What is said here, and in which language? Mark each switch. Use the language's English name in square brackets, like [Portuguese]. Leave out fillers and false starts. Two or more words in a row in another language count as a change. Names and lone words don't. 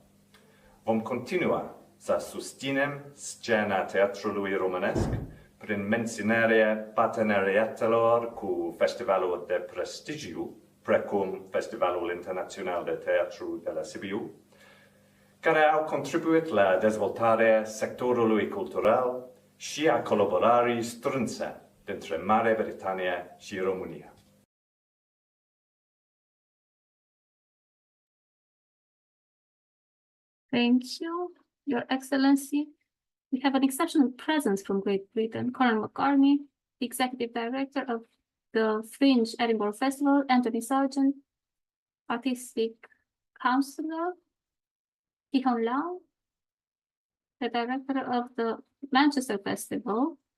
[Romanian] Vom continua să susținem scena teatrului românesc prin menținerea parteneriatelor cu festivalul de prestigiu, precum Festivalul Internațional de Teatru de la Sibiu, care au contribuit la dezvoltarea sectorului cultural și a colaborării strânse dintre Marea Britanie și România. [English] Thank you, Your Excellency. We have an exceptional presence from Great Britain. Colin McCartney, the Executive Director of the Fringe Edinburgh Festival, Anthony Sargent, Artistic Councillor, Kihon Lau, the Director of the Manchester Festival.